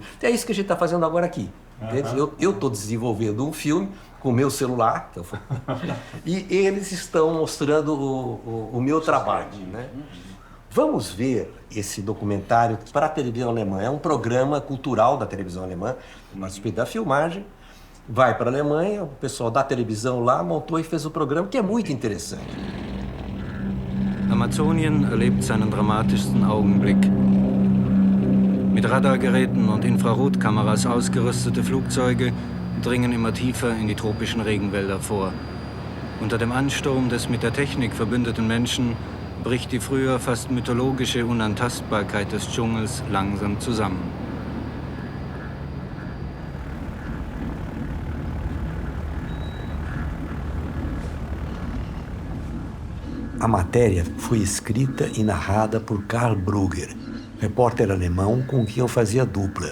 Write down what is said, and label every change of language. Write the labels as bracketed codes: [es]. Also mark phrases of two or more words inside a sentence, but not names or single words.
[pt] É isso que a gente está fazendo agora aqui. Eu estou desenvolvendo um filme com o meu celular, e eles estão mostrando o meu trabalho, né? Vamos ver esse documentário para a televisão alemã. É um programa cultural da televisão alemã, mas da filmagem vai para a Alemanha, o pessoal da televisão lá montou e fez o programa, que é muito interessante. [de] Amazonien erlebt seinen dramatischsten Augenblick. Mit Radargeräten und Infrarotkameras ausgerüstete Flugzeuge dringen immer tiefer in die tropischen Regenwälder vor. Unter dem Ansturm des mit der Technik verbündeten Menschen bricht die früher fast mythologische Unantastbarkeit des Dschungels langsam zusammen. [pt] A matéria foi escrita e narrada por Karl Brugger, repórter alemão com quem eu fazia dupla.